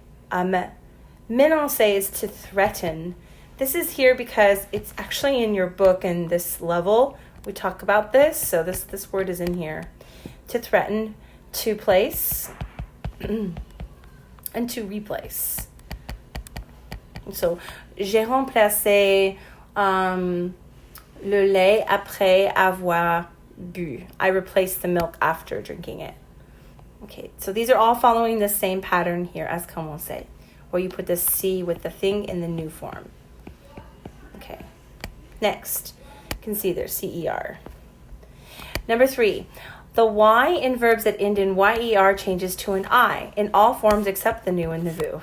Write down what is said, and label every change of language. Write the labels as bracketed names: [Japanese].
[English] Menacer is to threaten. This is here because it's actually in your book in this level. We talk about this, so this word is in here. To threaten, to place, and to replace. [French] So, j'ai remplacé le lait après avoir bu. [English] I replaced the milk after drinking it. Okay, so these are all following the same pattern here as commencer, where you put the C with the thing in the new form. Okay, next, you can see there's CER. Number 3, the Y in verbs that end in YER changes to an I in all forms except the nu and the vu.